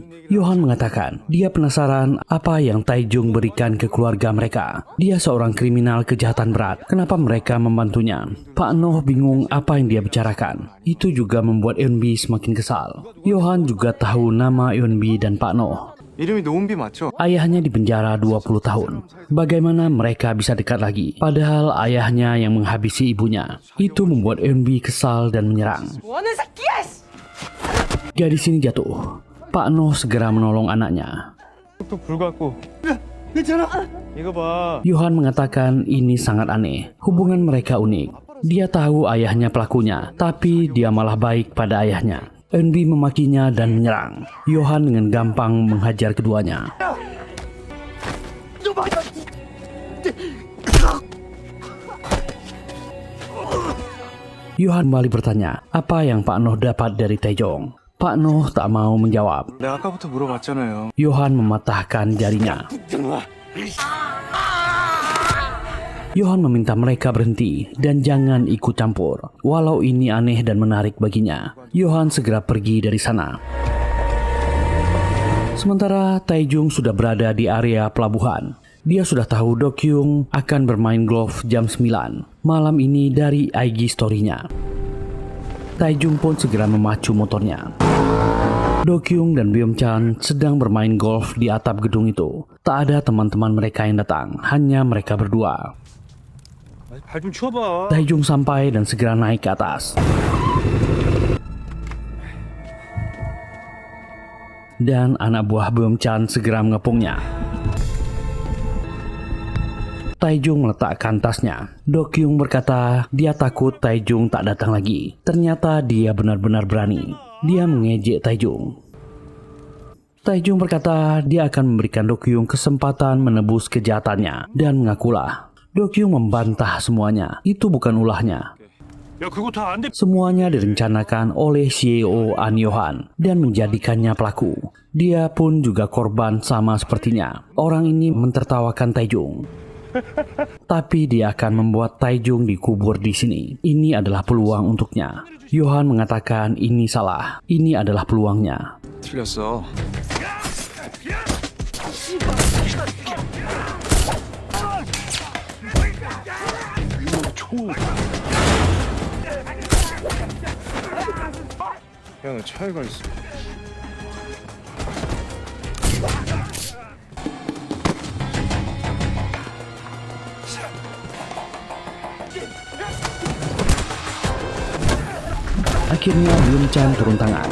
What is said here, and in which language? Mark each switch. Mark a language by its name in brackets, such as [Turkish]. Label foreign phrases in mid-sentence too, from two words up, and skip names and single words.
[Indonesian] Yohan mengatakan dia penasaran apa yang Taejung berikan ke keluarga mereka. Dia seorang kriminal kejahatan berat. Kenapa mereka membantunya? Pak Noh bingung apa yang dia bicarakan. Itu juga membuat Eunbi semakin kesal. Yohan juga tahu nama Eunbi dan Pak Noh. [Korean] 이름이 노은비 맞죠? [Indonesian] Ayahnya dipenjara 20 tahun. Bagaimana mereka bisa dekat lagi? Padahal ayahnya yang menghabisi ibunya. Itu membuat Eunbi kesal dan menyerang. [Korean] 뭐하는 새끼야! [Indonesian] Gadis ini jatuh. Pak Noh segera menolong anaknya. [Korean] 또 불 갖고 이거 봐. [Indonesian] Yohan mengatakan ini sangat aneh. Hubungan mereka unik. Dia tahu ayahnya pelakunya, tapi dia malah baik pada ayahnya. Eunbi memakinya dan menyerang. Yohan dengan gampang menghajar keduanya. Yohan kembali bertanya, apa yang Pak Noh dapat dari Taejong? Pak Noh tak mau menjawab. [Korean] 내가 아까부터 물어봤잖아요. [Indonesian] Yohan mematahkan jarinya. Yohan meminta mereka berhenti dan jangan ikut campur. Walau ini aneh dan menarik baginya, Yohan segera pergi dari sana. Sementara Taejong sudah berada di area pelabuhan. Dia sudah tahu Do-kyung akan bermain golf jam 9 malam ini dari IG story-nya. Taejong pun segera memacu motornya. Do-kyung dan Byung-chan sedang bermain golf di atap gedung itu. Tak ada teman-teman mereka yang datang, hanya mereka berdua. [Korean] 발 좀 치워봐. [Indonesian] Taejong sampai dan segera naik ke atas. Dan anak buah Byung-chan segera mengepungnya. Taejong meletakkan tasnya. Do-kyung berkata dia takut Taejong tak datang lagi. Ternyata dia benar-benar berani. Dia mengejek Taejong. Taejong berkata dia akan memberikan Do-kyung kesempatan menebus kejahatannya dan mengakulah. Do-kyung membantah semuanya. Itu bukan ulahnya. [Korean] 야, 그거 다 안 돼. [Indonesian] Semuanya direncanakan oleh CEO An Yohan dan menjadikannya pelaku. Dia pun juga korban sama sepertinya. Orang ini mentertawakan Taejong. Tapi dia akan membuat Taejong dikubur di sini. Ini adalah peluang untuknya. Yohan mengatakan ini salah. Ini adalah peluangnya. [Korean] 틀렸어. 야, 나 차이가 있어. [Indonesian] Akhirnya Byung-chan turun tangan.